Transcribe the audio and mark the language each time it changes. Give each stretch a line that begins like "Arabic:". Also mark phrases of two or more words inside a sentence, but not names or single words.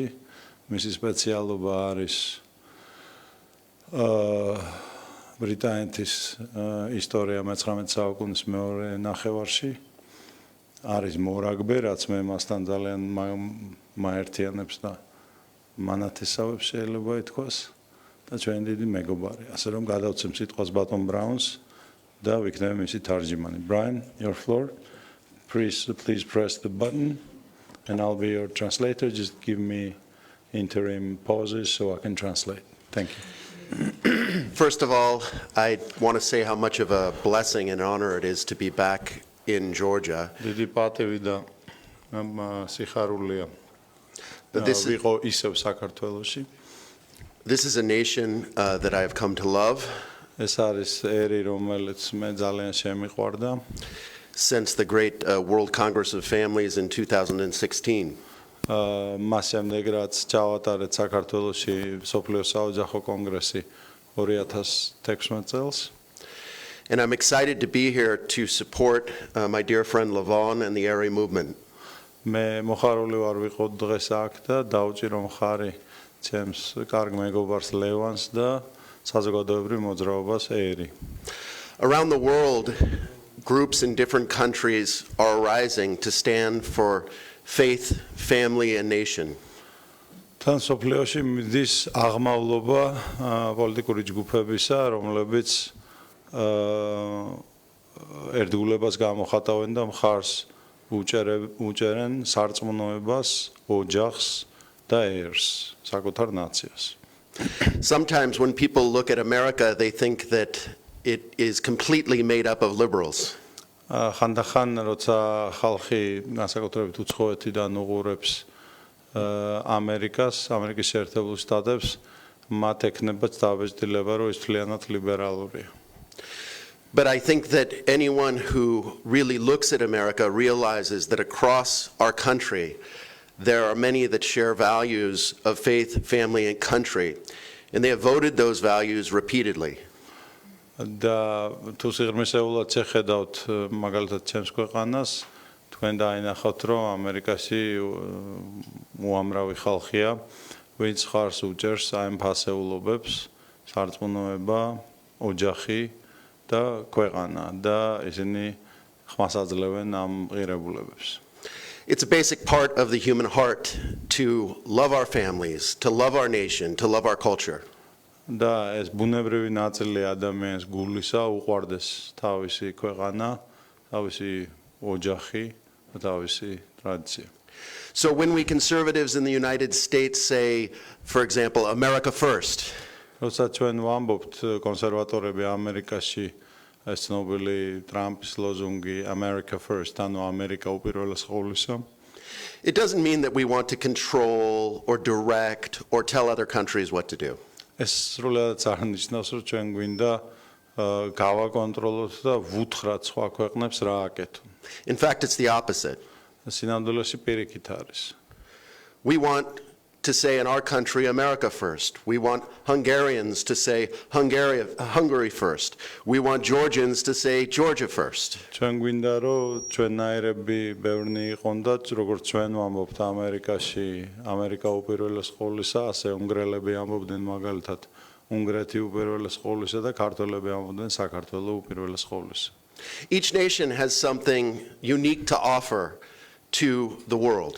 Georgian: მისი სპეციალობა არის ბრიტანეთის ისტორია მე-19 საუკუნის მეორე ნახევარში. არის მორაგბე, რაც მე მასთან ძალიან მაერთიანებს და მანათესავებს შეიძლება ითქვას და ჩვენი დიდი მეგობარი. ასე რომ გადავცემ სიტყვას ბატონ ბრაუნს და ვიქნები მისი თარჯიმანი.
English: Brian, your floor. Please press the button and I'll be your translator. Just give me interim pauses so I can translate. Thank you. First of all, I want to say how much of a blessing and honor it is to be back in Georgia.
Georgian: დიდი პატივი და სიხარულია.
English: This is a nation that I have come to love since the great World Congress of Families in 2016. And I'm excited to be here to support my dear friend Levon and the Area movement.
Georgian: მე მოხარული ვარ ვიყოთ დღეს აქ და დავჭირო მხარი ჩემს კარგ მეგობარს ლევანს და საზოგადოებრივ მოძრაობას ერი.
English: Around the world, groups in different countries are arising to stand for faith, family, and nation.
Georgian: თან სოფლიოში მიდის აღმავლობა პოლიტიკური ჯგუფებისა, რომლებიც ერთგულებას გამოხატავენ და მხარს უჭერენ სარწმუნოებას, ოჯახს და ერს, საკუთარ ნაციას.
English: Sometimes when people look at America, they think that it is completely made up of liberals.
Georgian: ხანდახან როცა ხალხი განსაკუთრებით უცხოეთიდან უყურებს ამერიკის შეერთებულ შტატებს, მათ ექნება დააბეჭდილება, რომ ის მთლიანად ლიბერალურია.
English: But I think that anyone who really looks at America realizes that across our country, there are many that share values of faith, family, and country, and they have voted those values repeatedly.
Georgian: და თუ სიღრმისეულად შეხედავთ მაგალითად ჩემს ქვეყანას, თქვენ დაინახავთ, რომ ამერიკაში უამრავი ხალხია, ვინც ხარს უჭერს აი ამ ფასეულობებს, სარწმუნოება, ოჯახი და ქვეყანა და ისინი ხმას აძლევენ ამ ღირებულებებს.
English: It's a basic part of the human heart to love our families, to love our nation, to love our culture.
Georgian: და ეს ბუნებრივი ნაწილი ადამიანის გულისა უყვარდეს თავისი ქვეყანა, თავისი ოჯახი და თავისი ტრადიცია.
English: So when we conservatives in the United States say, for example, America first,
Georgian: როცა ჩვენ ვამბობთ კონსერვატორები ამერიკაში ეს ცნობილი ტრამპის ლოზუნგი
English: America first,
Georgian: ანუ ამერიკა უპირველეს ყოვლისა,
English: it doesn't mean that we want to control or direct or tell other countries what to do.
Georgian: ეს სრულად არ ნიშნავს, რომ ჩვენ გვინდა გავაკონტროლოთ და ვუთხრათ სხვა ქვეყნებს რა აკეთონ.
English: In fact, it's the opposite.
Georgian: სინამდვილეში პირიქით არის.
English: We want to say in our country, America first. We want Hungarians to say Hungary first. We want Georgians to say Georgia first.
Georgian: ჩვენ გვინდა რომ ჩვენნაირები ბევრნი იყონ და როგორც ჩვენ ვამბობთ ამერიკაში, ამერიკა უპირველეს ყოვლისა, ასე უნგრელები ამბობდნენ მაგალითად უნგრეთი უპირველეს ყოვლისა და ქართველები ამბობდნენ საქართველო უპირველეს ყოვლისა.
English: Each nation has something unique to offer to the world.